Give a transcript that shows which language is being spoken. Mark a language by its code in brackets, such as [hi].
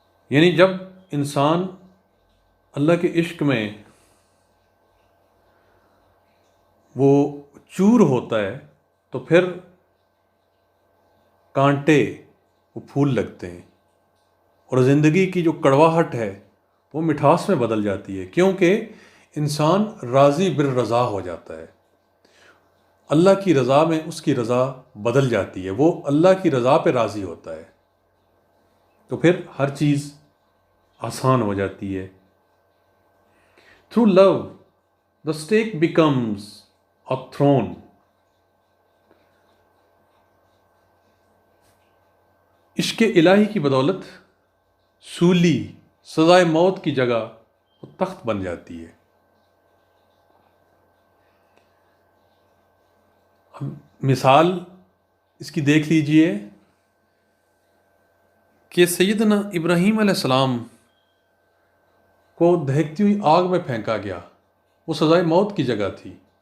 [ur] یعنی جب انسان اللہ کے عشق میں وہ چور ہوتا ہے تو پھر کانٹے وہ پھول لگتے ہیں، اور زندگی کی جو کڑواہٹ ہے وہ مٹھاس میں بدل جاتی ہے، کیونکہ انسان راضی بالرضا ہو جاتا ہے. اللہ کی رضا میں اس کی رضا بدل جاتی ہے، وہ اللہ کی رضا پہ راضی ہوتا ہے، تو پھر ہر چیز آسان ہو جاتی ہے. [en] Through love the stake becomes a throne. [ur] عشق الہی کی بدولت سولی، سزائے موت کی جگہ وہ تخت بن جاتی ہے. اب مثال اس کی دیکھ لیجئے کہ سیدنا ابراہیم علیہ السلام کو دہکتی ہوئی آگ میں پھینکا گیا، وہ سزائے موت کی جگہ تھی.